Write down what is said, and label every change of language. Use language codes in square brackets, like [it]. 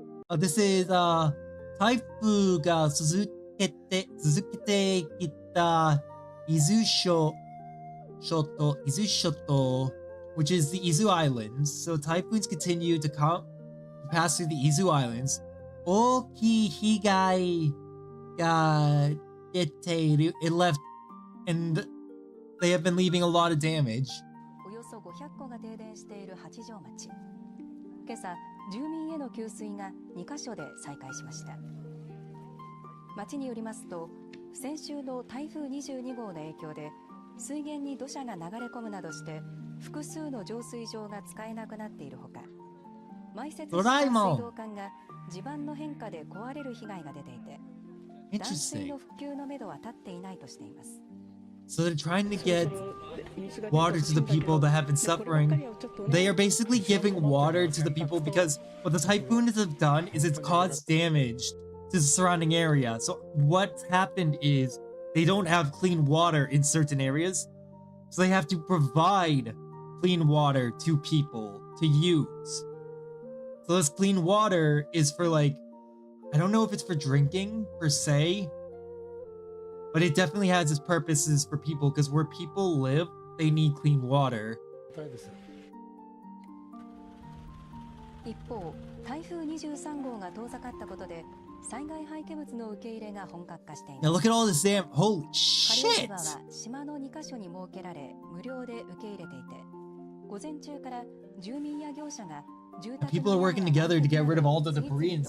[en] This is [ja] 台風が続けてきた伊豆諸島 [en] which is the Izu Islands. So typhoons continue to pass through the Izu Islands. [ja] 大きい被害が出ている. [en] It left and they have been leaving a lot of damage. [ja] およそ500戸が停電している八丈町。今朝、住民への給水が2カ所で再開しました。町によりますと、先週の台風22号の影響で水源に土砂が流れ込むなどして複数の浄水場が使えなくなっているほか、埋設した水道管が地盤の変化で壊れる被害が出ていて、断水の復旧のめどは立っていないとしています。 [en] So they're trying to get water to the people that have been suffering. They are basically giving water to the people because what the typhoons have done is it's caused damage to the surrounding area. So what's happened is they don't have clean water in certain areas. So they have to provide clean water to people to use. So this clean water is for like, I don't know if it's for drinking per se. But it definitely has its purposes for people, because where people live, they need clean water. [ja] 一方、台風23号が遠ざかったことで災害廃棄物の受け入れが本格化しています。 [en] Now look at all this damn... Holy [ja] 下流 [en] shit! [ja] 場は島の2カ所に設けられ無料で受け入れていて、午前中から住民や業者が住宅 [en] People are working together to get rid of all the debris and